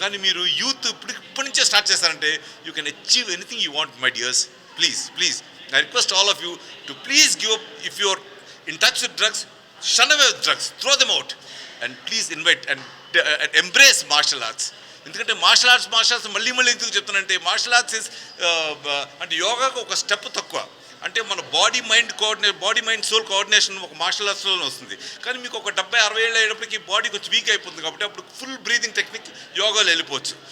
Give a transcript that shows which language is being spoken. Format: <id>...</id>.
<te>కానీ మీరు యూత్ ఇప్పటి నుంచే స్టార్ట్ చేస్తారంటే</te> <en>You can achieve anything you want my dears. Please I request all of you to please give up. If you're in touch with drugs, shun away with drugs, throw them out, and please invite and embrace martial arts.</en> <te>ఎందుకంటే martial arts మళ్ళీ ఎందుకు చెప్తానంటే martial arts is అంటే యోగాకు ఒక step తక్కువ. అంటే మన body mind soul coordination ఒక మార్షల్ ఆర్ట్స్లోనే వస్తుంది. కానీ మీకు ఒక 70-60 ఏళ్ళు అయ్యేటప్పటికి బాడీ కొంచెం వీక్ అయిపోతుంది. కాబట్టి అప్పుడు ఫుల్ బ్రీదింగ్ టెక్నిక్ యోగాలో వెళ్ళిపోవచ్చు.</te>